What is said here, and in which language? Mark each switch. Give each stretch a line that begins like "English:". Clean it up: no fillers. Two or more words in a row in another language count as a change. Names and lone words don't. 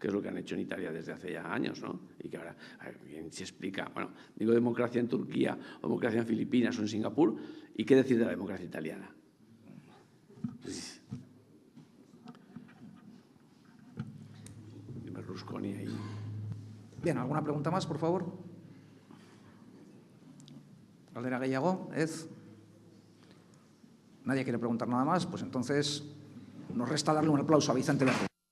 Spanish: que es lo que han hecho en Italia desde hace ya años, ¿no? Y que ahora bien se explica, bueno, digo democracia en Turquía, o democracia en Filipinas o en Singapur, ¿y qué decir de la democracia italiana? Berlusconi ahí. Bien, ¿alguna pregunta más, por favor?
Basque: Galdera gehiago, ez?
Spanish: Nadie quiere preguntar nada más, pues entonces nos resta darle un aplauso a Vicente Lerdo.